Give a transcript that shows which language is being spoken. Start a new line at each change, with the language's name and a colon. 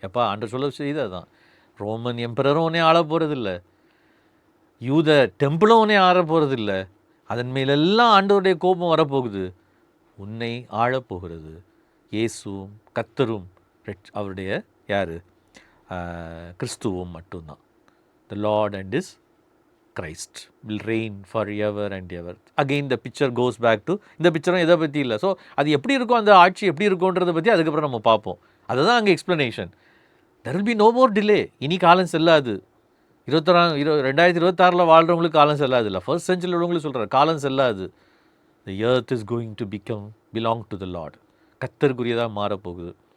Tamil: எப்போ ஆண்டவர் சொல்ல செய்தது தான். ரோமன் எம்பரரும் உடனே ஆள போகிறதில்ல, யூத டெம்பிளும் உடனே ஆள போகிறதில்ல. அதன் மேலெல்லாம் ஆண்டவருடைய கோபம் வரப்போகுது. உன்னை ஆளப்போகிறது இயேசுவும் கர்த்தரும் அவருடைய யார்? கிறிஸ்துவும் மட்டும்தான்.
English: The lord and is Christ will reign forever and ever. Again the picture goes back to,
Tamil: இந்த பிக்சரும் எதை பற்றி இல்லை. ஸோ அது எப்படி இருக்கும், அந்த ஆட்சி எப்படி இருக்கும்ன்றதை பற்றி அதுக்கப்புறம் நம்ம பார்ப்போம். அதுதான் அங்கே explanation.
English: There will be no more delay.
Tamil: இனி காலம் செல்லாது. 2026 வாழ்கிறவங்களுக்கு காலம் செல்லாது இல்லை, ஃபர்ஸ்ட் செஞ்சுரியில் உள்ளவங்களுக்கு சொல்கிறார் காலம் செல்லாது.
English: The earth is going to belong to the lord.
Tamil: கர்த்தருக்குரியதாக மாறப்போகுது.